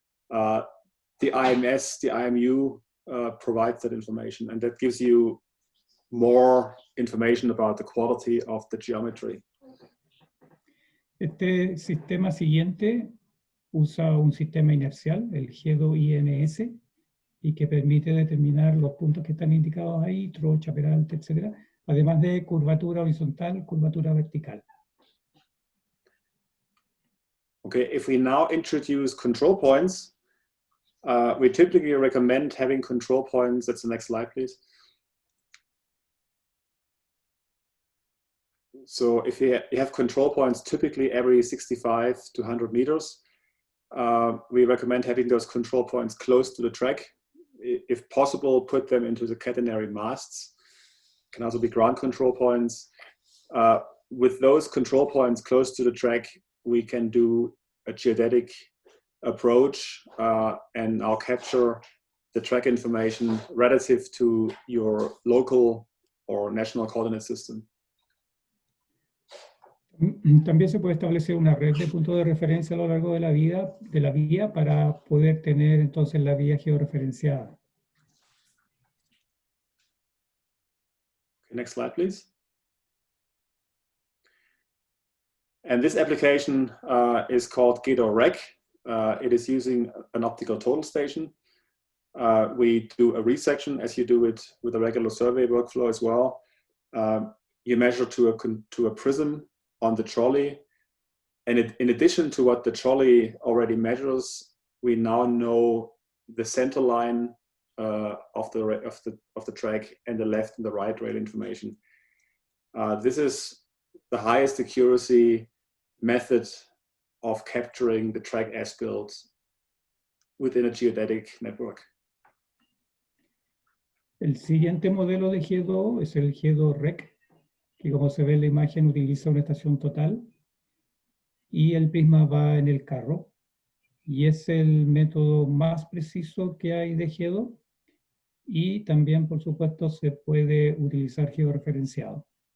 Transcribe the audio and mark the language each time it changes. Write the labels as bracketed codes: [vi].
[en] The IMS, the IMU provides that information, and that gives you more information about the quality of the geometry. [es] Este sistema siguiente usa un sistema inercial, el GEDO INS, y que permite determinar los puntos que están indicados ahí, trocha, peralte, etc., además de curvatura horizontal, curvatura vertical. [en] Okay, if we now introduce control points, we typically recommend having control points. That's the next slide, please. So if you have control points typically every 65 to 100 meters, we recommend having those control points close to the track. If possible, put them into the catenary masts. Can also be ground control points. With those control points close to the track, we can do a geodetic approach and now capture the track information relative to your local or national coordinate system. [es] También se puede establecer una red de puntos de referencia a lo largo de la vía para poder tener entonces la vía georreferenciada. [en] Okay, next slide, please. And this application is called Gato Rec. It is using an optical total station. We do a resection as you do it with a regular survey workflow as well. You measure to a prism on the trolley, and in addition to what the trolley already measures, we now know the center line of the track and the left and the right rail information. This is the highest accuracy method of capturing the track as-built within a geodetic network. [es] El siguiente modelo de GEDO es el GEDO Rec, que como se ve en la imagen utiliza una estación total y el prisma va en el carro y es el método más preciso que hay de GEDO y también por supuesto se puede utilizar georreferenciado.